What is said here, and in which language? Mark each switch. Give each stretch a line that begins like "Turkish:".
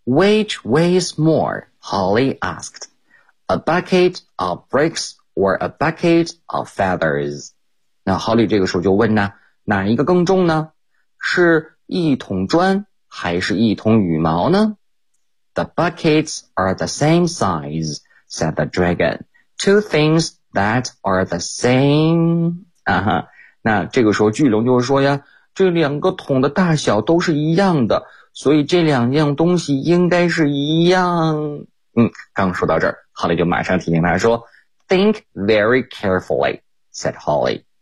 English: Which weighs more? Holly asked. A bucket of bricks or a bucket of feathers?
Chinese: 那 Holly 这个时候就问呢，哪一个更重呢？是一桶砖还是一桶羽毛呢？
English: The buckets are the same size, said the dragon. Two things that are the same.
Chinese: 啊哈，那这个时候巨龙就说呀，这两个桶的大小都是一样的，所以这两样东西应该是一样。嗯，刚说到这儿，哈利就马上提醒他说
English: Think very carefully, said Holly.